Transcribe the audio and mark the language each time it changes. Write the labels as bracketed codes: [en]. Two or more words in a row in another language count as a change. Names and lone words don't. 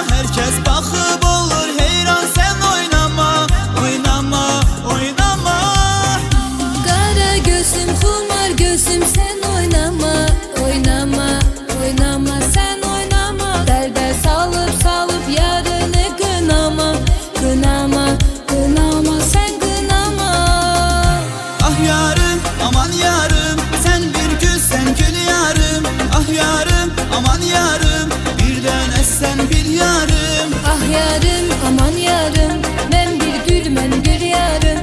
[tr] Herkes bakıp olur heyran, sen oynama, oynama, oynama. [az] Qara gözüm, xumar gözüm, sən oynama. Oynama, oynama, sən oynama. Dərdə salıb, salıb yarını qınama. Qınama, qınama, sən qınama. Ah yarım, aman yarım, sen bir gül, sen gül yarım. Ah yarım, aman yarım, bir tane sen bil yarım. Ah yarım, aman yarım. Mən bir gül, mənim gör yarım.